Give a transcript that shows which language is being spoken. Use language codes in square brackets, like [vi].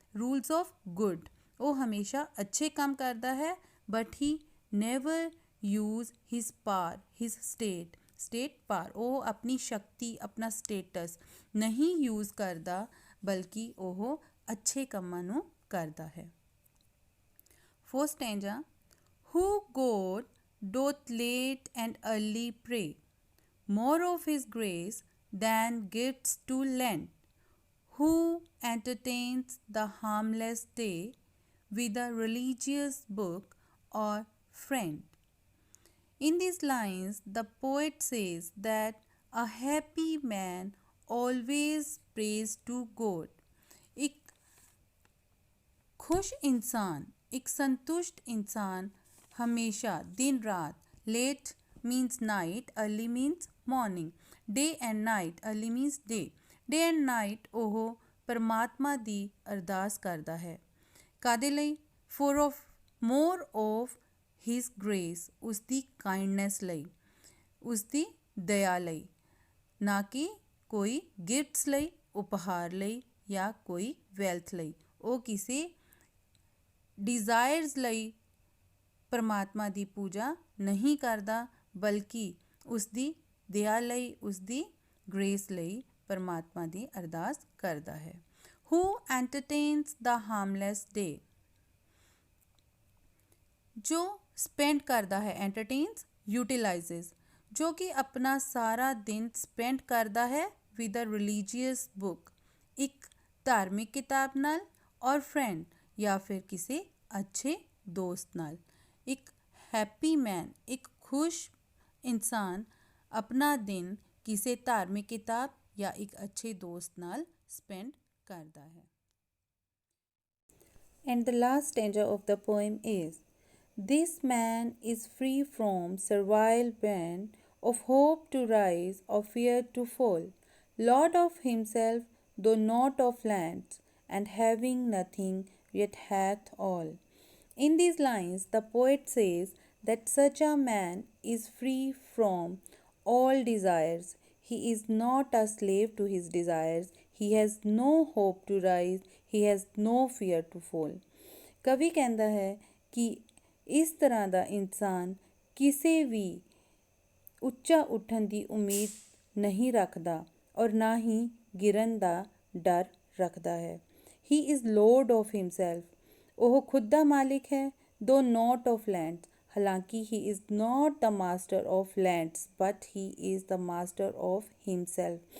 [en] rules of good, [pa] ਉਹ ਹਮੇਸ਼ਾ ਅੱਛੇ ਕੰਮ ਕਰਦਾ ਹੈ, [en] but he never use his power, his state power, [pa] ਉਹ ਆਪਣੀ ਸ਼ਕਤੀ, ਆਪਣਾ ਸਟੇਟਸ ਨਹੀਂ ਯੂਜ਼ ਕਰਦਾ, ਬਲਕਿ ਉਹ ਅੱਛੇ ਕੰਮਾਂ ਨੂੰ ਕਰਦਾ ਹੈ। [en] Fourth stanza. Who God doth late and early pray, more of his grace than gifts to lend, who entertains the harmless day with a religious book or friend. In these lines, the poet says that a happy man always prays to God. [hi] एक खुश इंसान, एक संतुष्ट इंसान हमेशा दिन रात, [en] late means night, early means morning, day and night, early means day, day and night [pa] ਉਹ ਪਰਮਾਤਮਾ ਦੀ ਅਰਦਾਸ ਕਰਦਾ ਹੈ। ਕਾਹਦੇ ਲਈ? [en] for of more of his grace, [pa] ਉਸਦੀ ਕਾਈਂਡਨੈਸ ਲਈ, ਉਸਦੀ ਦਇਆ ਲਈ, ਨਾ ਕਿ ਕੋਈ ਗਿਫਟਸ ਲਈ, ਉਪਹਾਰ ਲਈ ਜਾਂ ਕੋਈ ਵੈਲਥ ਲਈ। ਉਹ ਕਿਸੇ ਡਿਜ਼ਾਇਰਸ ਲਈ ਪਰਮਾਤਮਾ ਦੀ ਪੂਜਾ ਨਹੀਂ ਕਰਦਾ, ਬਲਕਿ ਉਸਦੀ ਦਇਆ ਲਈ, ਉਸਦੀ ਗ੍ਰੇਸ ਲਈ ਪਰਮਾਤਮਾ ਦੀ ਅਰਦਾਸ ਕਰਦਾ ਹੈ। [en] who entertains the harmless day, [pa] ਜੋ ਸਪੈਂਡ ਕਰਦਾ ਹੈ, ਐਂਟਰਟੇਨਸ, ਯੂਟੀਲਾਈਜ਼ਸ, ਜੋ ਕਿ ਆਪਣਾ ਸਾਰਾ ਦਿਨ ਸਪੈਂਡ ਕਰਦਾ ਹੈ [en] with a religious book, [pa] ਇੱਕ ਧਾਰਮਿਕ ਕਿਤਾਬ ਨਾਲ, ਔਰ ਫਰੈਂਡ ਜਾਂ ਫਿਰ ਕਿਸੇ ਅੱਛੇ ਦੋਸਤ ਨਾਲ। ਇੱਕ ਹੈਪੀ ਮੈਨ, ਇੱਕ ਖੁਸ਼ ਇਨਸਾਨ ਆਪਣਾ ਦਿਨ ਕਿਸੇ ਧਾਰਮਿਕ ਕਿਤਾਬ ਜਾਂ ਇੱਕ ਅੱਛੇ ਦੋਸਤ ਨਾਲ ਸਪੈਂਡ ਕਰਦਾ ਹੈ। [en] And the last stanza of the poem is, this man is free from servile band of hope to rise, of fear to fall, lord of himself, though not of lands, and having nothing, yet hath all. In these lines, the poet says that such a man is free from all desires. He is not a slave to his desires. He has no hope to rise. He has no fear to fall. [pa] ਕਵੀ ਕਹਿੰਦਾ ਹੈ ਕਿ ਇਸ ਤਰ੍ਹਾਂ ਦਾ ਇਨਸਾਨ ਕਿਸੇ ਵੀ ਉੱਚਾ ਉੱਠਣ ਦੀ ਉਮੀਦ ਨਹੀਂ ਰੱਖਦਾ ਔਰ ਨਾ ਹੀ ਗਿਰਨ ਦਾ ਡਰ ਰੱਖਦਾ ਹੈ। [en] he is lord of himself, [pa] ਉਹ ਖੁਦ ਦਾ ਮਾਲਿਕ ਹੈ, [en] though not of land, [pa] ਹਾਲਾਂਕਿ [en] He is not the master of lands but he is the master of himself.